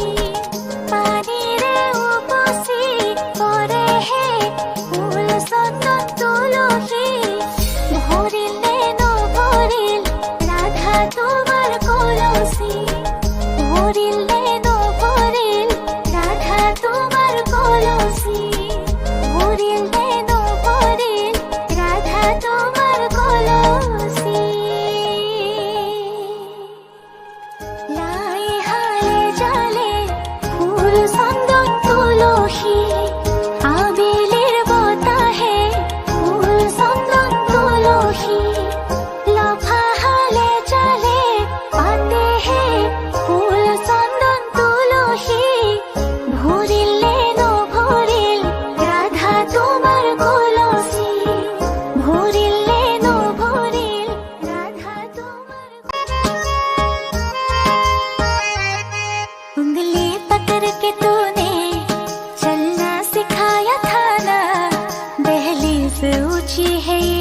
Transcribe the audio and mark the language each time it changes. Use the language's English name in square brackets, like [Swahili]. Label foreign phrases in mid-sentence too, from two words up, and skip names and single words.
[Assamese] পানীৰে উপচি পৰে হে ফুল চন্দন তুলসী, ভৰিলে নভৰিল ৰাধা তোমাৰ কলসি, ভৰিলে নভৰিল ৰাধা তোমাৰ কলসি, ভৰিলে নভৰিল রাধা তোমার কলসি। লাই হালে জালে ফুল চন্দন তুলসী, আবেলির বতাহে ফুল চন্দন তুলসী, লফা হালে জালে পাতে হে ফুল চন্দন তুলসী। ভরিলে নভরিল রাধা তোমার কলসি, ভরিলে নভরিল রাধা তোমার। [Hindi] उंगली पकड़ के तूने चलना सिखाया था ना, दहलीज ऊंची है